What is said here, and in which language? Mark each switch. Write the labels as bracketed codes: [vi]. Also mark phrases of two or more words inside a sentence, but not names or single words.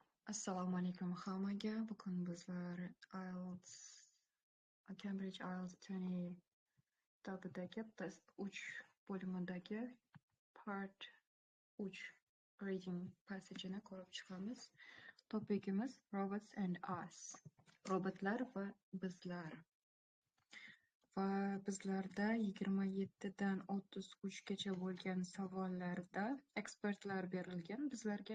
[uz] Assalomu alaykum hammaga. Bugun bizlar IELTS Cambridge IELTS 20 test 3 bo'limidagi part 3 [en] reading passage- [uz] ni ko'rib chiqamiz. Topigimiz Robots and Us. Robotlar va bizlar. Va bizlarda 27 dan 33 gacha bo'lgan savollarda ekspertlar berilgan bizlarga.